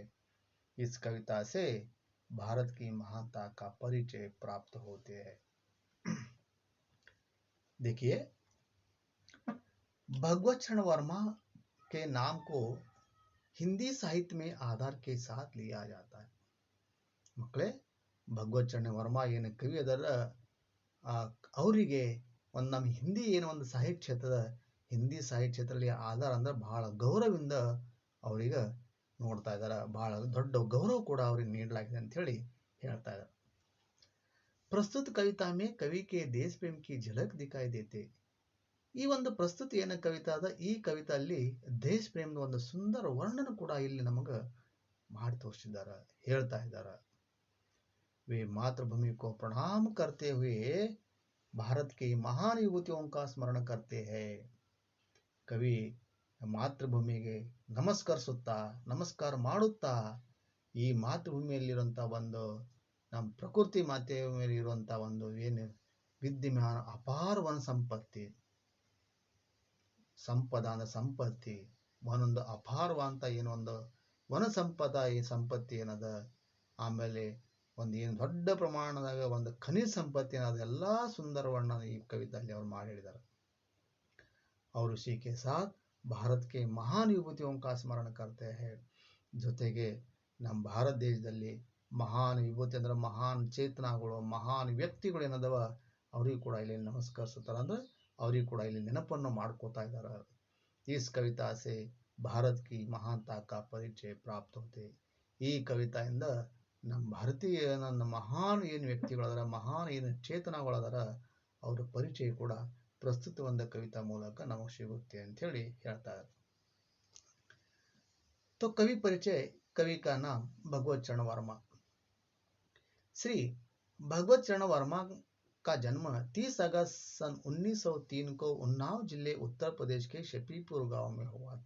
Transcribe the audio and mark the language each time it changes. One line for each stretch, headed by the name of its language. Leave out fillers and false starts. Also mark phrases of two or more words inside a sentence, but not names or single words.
Hindi: इस कविता से भारत की महानता का परिचय प्राप्त होते हैं। देखिए, भगवत चरण वर्मा के नाम को हिंदी साहित्य में आधार के साथ लिया जाता है।
Kannada: मಕ್ಕಳೇ, ಭಗವತ್ ಚರಣ್ ವರ್ಮಾ ಏನು ಕವಿ ಅದರ ಅವರಿಗೆ ಒಂದು ನಮ್ಮ ಹಿಂದಿ ಏನು ಒಂದು ಸಾಹಿತ್ಯ ಕ್ಷೇತ್ರದ ಹಿಂದಿ ಸಾಹಿತ್ಯ ಕ್ಷೇತ್ರದಲ್ಲಿ ಆಧಾರ ಅಂದ್ರೆ ಬಹಳ ಗೌರವದಿಂದ ಅವರಿಗೆ ನೋಡ್ತಾ ಇದ್ದಾರೆ, ಬಹಳ ದೊಡ್ಡ ಗೌರವ ಕೂಡ ಅವರಿಗೆ ನೀಡಲಾಗಿದೆ ಅಂತ ಹೇಳಿ ಹೇಳ್ತಾ ಇದ್ದಾರೆ।
Hindi: प्रस्तुत कविता में कवि के देश प्रेम की झलक दिखाई देते।
Kannada: ಈ ಒಂದು ಪ್ರಸ್ತುತ ಏನು ಕವಿತಾ ಅದ, ಈ ಕವಿತೆಯಲ್ಲಿ ದೇಶ ಪ್ರೇಮದ ಒಂದು ಸುಂದರ ವರ್ಣನ ಕೂಡ ಇಲ್ಲಿ ನಮಗೆ ಮಾಡಿ ತೋರಿಸಿದ್ದಾರೆ, ಹೇಳ್ತಾ ಇದ್ದಾರೆ।
Hindi: वे मातृभूमि को प्रणाम करते हुए भारत की महान युवतियों का स्मरण करते हैं।
Kannada: कवि ಮಾತೃಭೂಮಿಗೆ ನಮಸ್ಕಾರ ಮಾಡುತ್ತಾ ಈ ಮಾತೃಭೂಮಿಯಲ್ಲಿರುವಂಥ ಒಂದು ನಮ್ಮ ಪ್ರಕೃತಿ ಮಾತೆಯ ಮೇಲೆ ಇರುವಂಥ ಒಂದು ಏನು
Hindi: विद्यमान अपार वन संपत्ति
Kannada: ಸಂಪದಾನ ಸಂಪತ್ತಿ ಒಂದೊಂದು ಅಪಾರವಂತ ಏನೊಂದು ವನ ಸಂಪದ ಈ ಸಂಪತ್ತಿ ಏನದ ಆಮೇಲೆ ಒಂದು ಏನು ದೊಡ್ಡ ಪ್ರಮಾಣದಾಗ ಒಂದು ಖನಿಜ ಸಂಪತ್ತಿ ಏನದ ಎಲ್ಲ ಸುಂದರವನ್ನ ಈ ಕವಿತೆಯಲ್ಲಿ ಅವರು ಮಾಡಿ ಹೇಳಿದ್ದಾರೆ.
Hindi: और उसी के साथ भारत के महान विभूतियों का स्मरण करते हैं.
Kannada: ಜೊತೆಗೆ ನಮ್ಮ ಭಾರತ ದೇಶದಲ್ಲಿ ಮಹಾನ್ ವಿಭೂತಿ ಅಂದ್ರೆ ಮಹಾನ್ ಚೇತನಗಳು ಮಹಾನ್ ವ್ಯಕ್ತಿಗಳು ಏನದವ ಅವ್ರಿಗೆ ಕೂಡ ಇಲ್ಲಿ ನಮಸ್ಕರಿಸುತ್ತಾರೆ ಅಂದ್ರೆ ಅವ್ರಿಗೆ ಕೂಡ ಇಲ್ಲಿ ನೆನಪನ್ನು ಮಾಡ್ಕೋತಾ ಇದ್ದಾರೆ.
Hindi: इस कविता से भारत की महानता का परिचय प्राप्त होते.
Kannada: ಈ ಕವಿತೆಯಿಂದ ನಮ್ಮ ಭಾರತೀಯ ನನ್ನ ಮಹಾನ್ ಏನು ವ್ಯಕ್ತಿಗಳದಾರ ಮಹಾನ್ ಏನು ಚೇತನಗಳದಾರ ಅವರ ಪರಿಚಯ ಕೂಡ ಪ್ರಸ್ತುತ ಒಂದು ಕವಿತಾ ಮೂಲಕ ನಮಗೆ ಸಿಗುತ್ತೆ ಅಂತ ಹೇಳಿ ಹೇಳ್ತಾರೆ.
Hindi: तो कवि परिचय. कवि का नाम भगवत चरण वर्मा. श्री भगवत चरण वर्मा का जन्म 30 अगस्त सन 1903 को उन्नाव जिले उत्तर प्रदेश के शफीपुर गांव में हुआ था.